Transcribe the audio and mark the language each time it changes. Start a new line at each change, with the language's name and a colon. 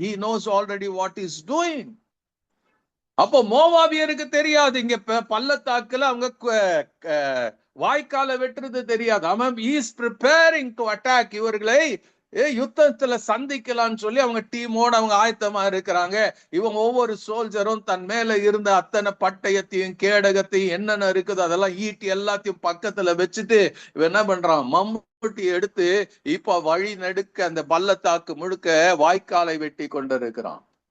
English: He knows already what he's doing.
Tamil: அப்போ மோவாபியருக்கு தெரியாது, இங்க பள்ளத்தாக்குல அவங்க வாய்க்கால வெட்டுறது தெரியாது. அவன்
English: Is preparing to attack.
Tamil: இவர்களை யுத்தத்துல சந்திக்கலாம்னு சொல்லி அவங்க டீமோட அவங்க ஆயத்தமா இருக்கிறாங்க. இவங்க ஒவ்வொரு சோல்ஜரும் தன் மேல இருந்த அத்தனை பட்டயத்தையும் கேடகத்தையும் என்னென்ன இருக்குது அதெல்லாம் ஈட்டி எல்லாத்தையும் பக்கத்துல வச்சுட்டு இவன் என்ன பண்றான், மம்முட்டி எடுத்து இப்ப வழி நடுக்க அந்த பள்ளத்தாக்கு முழுக்க வாய்க்காலை வெட்டி கொண்டிருக்கிறான்.